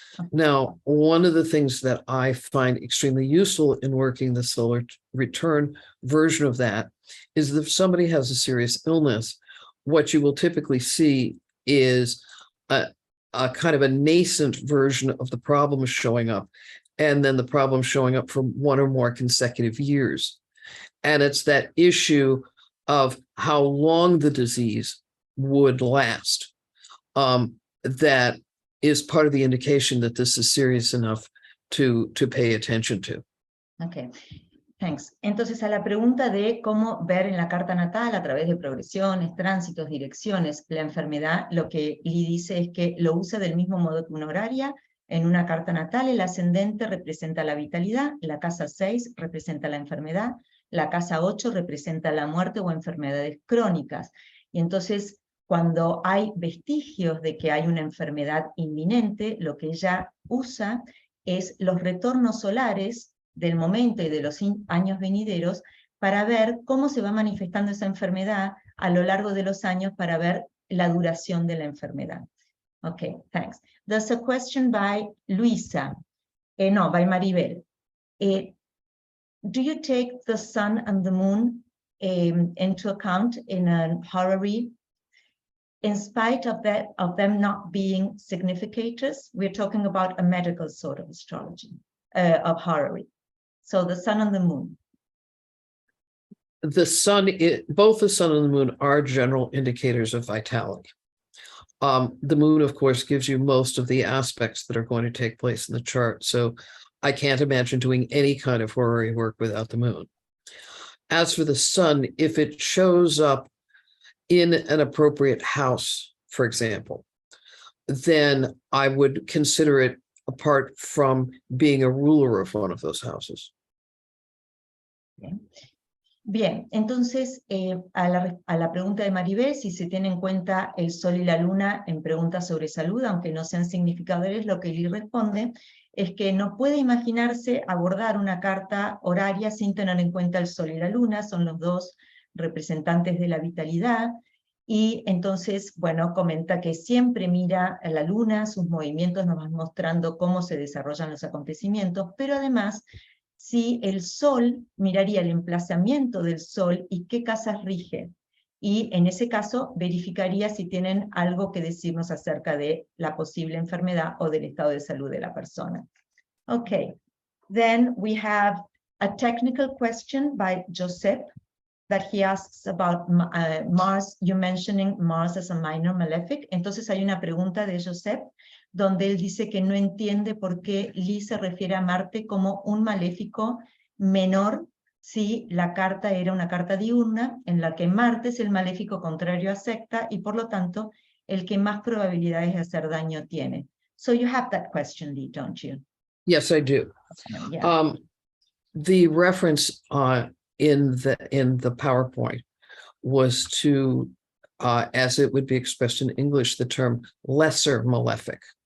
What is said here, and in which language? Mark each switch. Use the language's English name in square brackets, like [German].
[English] Now, one of the things that I find extremely useful in working the solar return version of that is that if somebody has a serious illness, what you will typically see is a kind of a nascent version of the problem showing up, and then the problem showing up for one or more consecutive years. And it's that issue of how long the disease would last that is part of the indication that this is serious enough to pay attention to. Okay, thanks. [Spanish] Entonces, a la pregunta de cómo ver en la carta natal a través de progresiones, tránsitos, direcciones, la enfermedad, lo que Lee dice es que lo usa del mismo modo que una horaria. En una carta natal, el ascendente representa la vitalidad, la casa 6 representa la enfermedad, la casa 8 representa la muerte o enfermedades crónicas. Y entonces, cuando hay vestigios de que hay una enfermedad inminente, lo que ella usa es los retornos solares del momento y de los años venideros para ver cómo se va manifestando esa enfermedad a lo largo de los años para ver la duración de la enfermedad. [English] Okay, thanks. There's a question by Luisa. No, by Maribel. Do you take the sun and the moon into account in a horary? In spite of them not being significators, we're talking about a medical sort of astrology, of horary. So the sun and the moon. The sun, both the sun and the moon are general indicators of vitality. The moon, of course, gives you most of the aspects that are going to take place in the chart. So I can't imagine doing any kind of horary work without the moon. As for the sun, if it shows up in an appropriate house, for example, then I would consider it apart from being a ruler of one of those houses. [Spanish] Bien, entonces a la pregunta de Maribel, si se tiene en cuenta el sol y la luna en preguntas sobre salud, aunque no sean significadores, lo que Lee responde es que no puede imaginarse abordar una carta horaria sin tener en cuenta el sol y la luna, son los dos representantes de la vitalidad, y entonces, bueno, comenta que siempre mira a la luna, sus movimientos nos van mostrando cómo se desarrollan los acontecimientos, pero además, si el sol, miraría el emplazamiento del sol y qué casas rige, y en ese caso verificaría si tienen algo que decirnos acerca de la posible enfermedad o del estado de salud de la persona. [English] Okay, then we have a technical question by Joseph, that he asks about Mars, you mentioning Mars as a minor malefic. [Spanish] Entonces hay una pregunta de Joseph, donde él dice que no entiende por qué Lee se refiere a Marte como un maléfico menor si la carta era una carta diurna, en la que Marte es el maléfico contrario a secta y por lo tanto el que más probabilidades de hacer daño tiene. [English] So you have that question, Lee, don't you? Yes, I do. Yeah. The reference in the PowerPoint was to, as it would be expressed in English, the term lesser malefic.